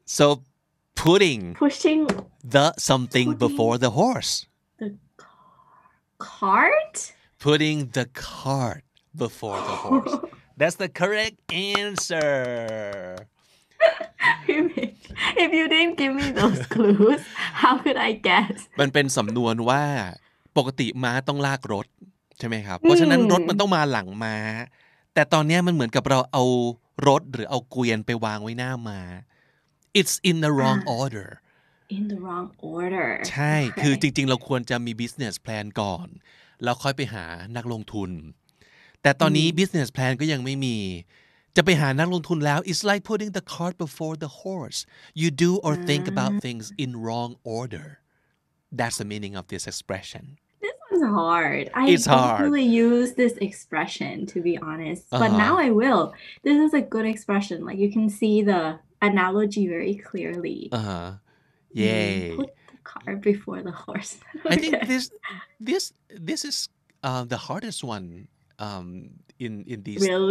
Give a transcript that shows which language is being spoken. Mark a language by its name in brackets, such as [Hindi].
[English] So, pushing the something before the horse. The cart? Putting the cart before the horse. That's the correct answer. If you didn't give me those clues, how could I guess? [Thai] มันเป็นสำนวนว่าปกติม้าต้องลากรถใช่ไหมครับเพราะฉะนั้นรถมันต้องมาหลังม้าแต่ตอนนี้มันเหมือนกับเราเอารถหรือเอาเกวียนไปวางไว้หน้าม้า [English] It's in the wrong order. in the wrong order [Thai] ใช่คือจริงๆเราควรจะมี business plan ก่อนแล้วค่อยไปหานักลงทุนแต่ตอนนี้ business plan ก็ยังไม่มีจะไปหานักลงทุนแล้ว [English] it's like putting the cart before the horse you do or think about things in wrong order that's the meaning of this expression This one's hard. I It's don't hard. really use this expression, to be honest. But now I will. This is a good expression. Like you can see the analogy very clearly. Yay. Put the cart before the horse. I think Okay. this is the hardest one in these 10